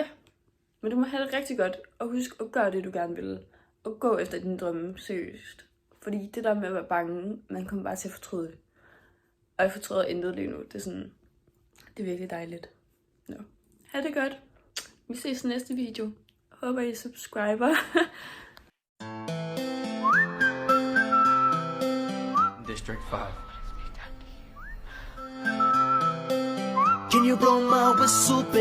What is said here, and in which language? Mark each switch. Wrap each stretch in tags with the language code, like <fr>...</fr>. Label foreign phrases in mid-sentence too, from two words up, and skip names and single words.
<da>Men du må have det rigtig godt. Og husk at gøre det, du gerne vil. Og gå efter dine drømme, seriøst. Fordi det der med at være bange, man kommer bare til at fortryde det. Og jeg fortryder intet lige nu. Det er sådan, det er virkelig dejligt. Nå. Ha' det godt. Vi ses i næste video. Håber I subscriber. District 5.</da> <en>Can you blow my whistle, baby?</en>